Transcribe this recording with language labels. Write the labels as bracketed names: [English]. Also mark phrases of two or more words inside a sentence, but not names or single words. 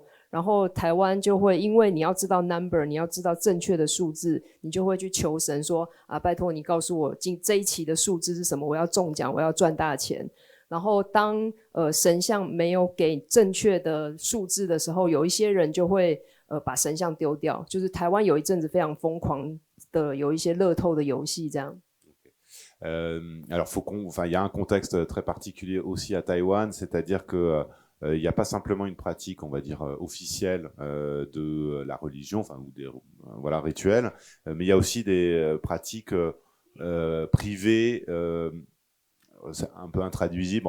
[Chinese] 然后台湾就会，因为你要知道 number， 你要知道正确的数字，你就会去求神说啊，拜托你告诉我这一期的数字是什么，我要中奖，我要赚大钱。然后当神像没有给正确的数字的时候，有一些人就会把神像丢掉。就是台湾有一阵子非常疯狂的有一些乐透的游戏这样。 [French] Alors, il y a un contexte très particulier aussi à Taïwan, c'est-à-dire que il n'y a pas simplement une pratique, on va dire, officielle de la religion, enfin, ou des rituels, mais il y a aussi des pratiques privées, c'est un peu intraduisible.